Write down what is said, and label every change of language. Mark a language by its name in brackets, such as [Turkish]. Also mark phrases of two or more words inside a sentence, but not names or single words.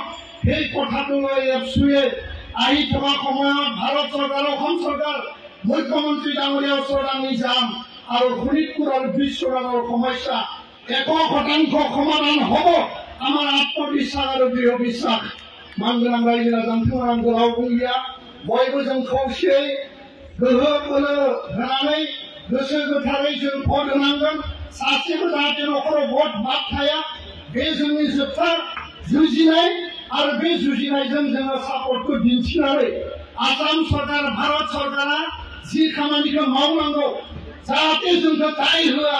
[Assamese] সেই কথাটো লৈ এফচুৱে আহি থকা সময়ত ভাৰত চৰকাৰ, অসম চৰকাৰ, মুখ্যমন্ত্ৰী ডাঙৰীয়াৰ ওচৰত আমি যাম আৰু শোণিতপুৰ আৰু বিশ্বনাথৰ সমস্যা 100% সমাধান হ'ব। আমাৰ আত্মবিশ্বাস আৰু দৃঢ় বিশ্বাস। [Bodo] मानगोनां रायजो राजाखौ आं गोलाव बुंलिया, बयबो जों खौसेयै गोहो बोलो होनानै गोसो गोथारै जों भट होनांगोन। सासेबो जाहाथे न'खराव भट बाद थाया। बे जोंनि जोबथा जुजिनाय आरो बे जुजिनायजों जोङो सापर्टखौ दिन्थिनानै आसाम सरकार, भारत सरकारा जि खामानिखौ मावनांगौ जाहाथे जोंखौ दाय होआ।